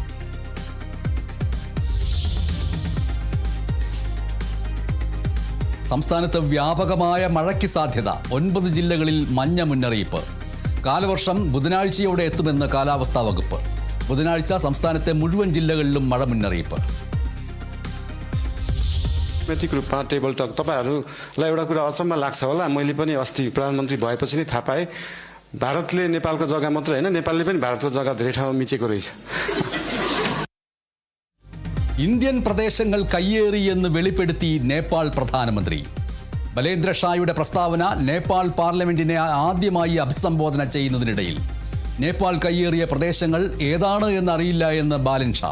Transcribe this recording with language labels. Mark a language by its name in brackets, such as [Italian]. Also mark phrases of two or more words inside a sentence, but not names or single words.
[Malayalam] സംസ്ഥാനത്ത് വ്യാപകമായ മഴയ്ക്ക് സാധ്യത. 9 ജില്ലകളിൽ മഞ്ഞ മുന്നറിയിപ്പ്. കാലവർഷം ബുധനാഴ്ചയോടെ എത്തുമെന്ന് കാലാവസ്ഥാ വകുപ്പ്. ബുധനാഴ്ച സംസ്ഥാനത്തെ മുഴുവൻ ജില്ലകളിലും മഴ മുന്നറിയിപ്പ്. [Nepali] राजनैतिक रूपमा [English] table talk [Nepali] तपाईहरूलाई एउटा कुरा अचम्म लाग्छ होला. मैले पनि अस्ति प्रधानमन्त्री भएपछि नै थाहा पाएँ, भारतले नेपालको जग्गा मात्र होइन, नेपालले पनि भारतको जग्गा धेरै ठाउँमा मिचेको रहेछ. [Malayalam] ഇന്ത്യൻ പ്രദേശങ്ങൾ കയ്യേറിയെന്ന് വെളിപ്പെടുത്തി നേപ്പാൾ പ്രധാനമന്ത്രി. ബലേന്ദ്ര ഷായുടെ പ്രസ്താവന നേപ്പാൾ പാർലമെന്റിനെ ആദ്യമായി അഭിസംബോധന ചെയ്യുന്നതിനിടയിൽ. നേപ്പാൾ കയ്യേറിയ പ്രദേശങ്ങൾ ഏതാണ് എന്നറിയില്ല എന്ന് ബാലൻ ഷാ.